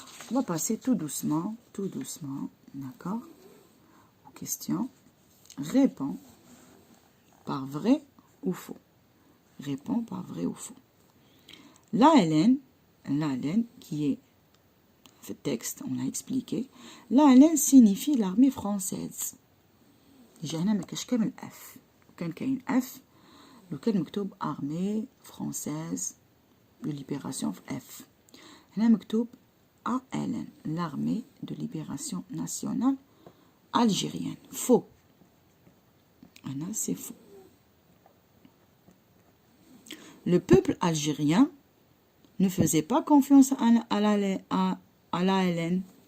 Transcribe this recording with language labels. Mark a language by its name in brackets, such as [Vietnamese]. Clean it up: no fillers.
[French] On va passer tout doucement, d'accord, aux questions. Réponds par vrai ou faux. Réponds par vrai ou faux. La Hélène qui est [Arabic] في التكست, [French] on l'a expliqué. La Hélène signifie l'armée française. [Arabic] déjà هنا ما كاش كامل اف. كان كاين اف لو كان مكتوب [French] armée française de libération [Arabic] في اف. هنا مكتوب [French] ALN, l'armée de libération nationale algérienne. Faux. Ana, c'est faux. Le peuple algérien ne faisait pas confiance à l'ALN.